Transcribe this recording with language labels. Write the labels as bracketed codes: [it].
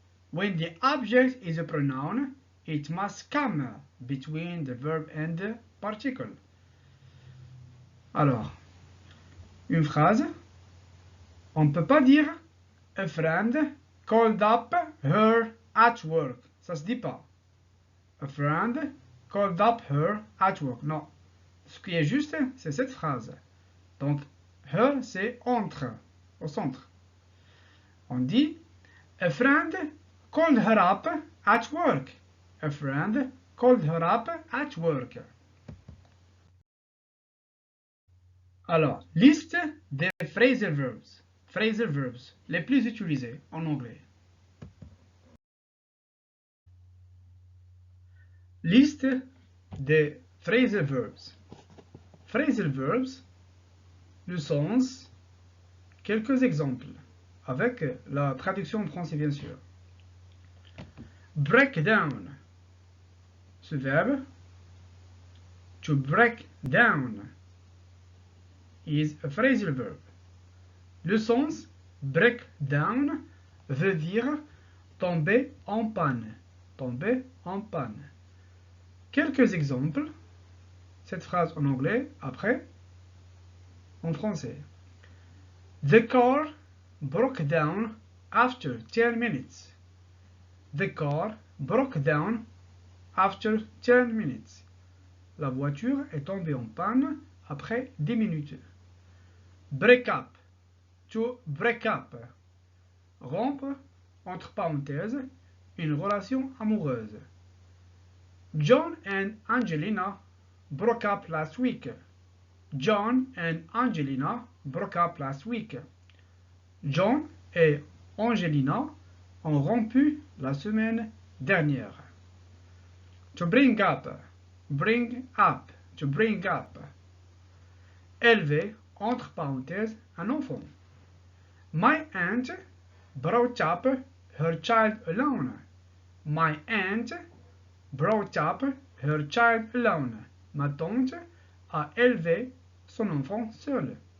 [en] When the object is a pronoun, it must come between the verb and the particle. [fr] Alors, une phrase, on ne peut pas dire [en] a friend called up her at work. [fr] Ça se dit pas. [en] A friend called up her at work. [fr] Non. Ce qui est juste, c'est cette phrase. Donc, her, c'est entre, au centre. On dit [en] a friend called her up at work. A friend called her up at work. [fr] Alors, liste des phrasal verbs les plus utilisés en anglais. Liste des phrasal verbs. Phrasal verbs, le sens, quelques exemples, avec la traduction en français bien sûr. [en] Break down, [fr] ce verbe, [en] to break down, is a phrasal verb. [fr] Le sens break down veut dire tomber en panne. Tomber en panne. Quelques exemples. Cette phrase en anglais, après, en français. [en] The car broke down after 10 minutes. The car broke down after 10 minutes. [fr] La voiture est tombée en panne après 10 minutes. [en] Break up. To break up. [fr] Rompre, entre parenthèses, une relation amoureuse. [en] John and Angelina broke up last week. John and Angelina broke up last week. [fr] John et Angelina ont rompu la semaine dernière. [en] To bring up. Bring up. To bring up. [fr] Élever, entre parenthèses, un enfant. [en] My aunt brought up her child alone. My aunt brought up her child alone. [fr] Ma tante a élevé son enfant seul.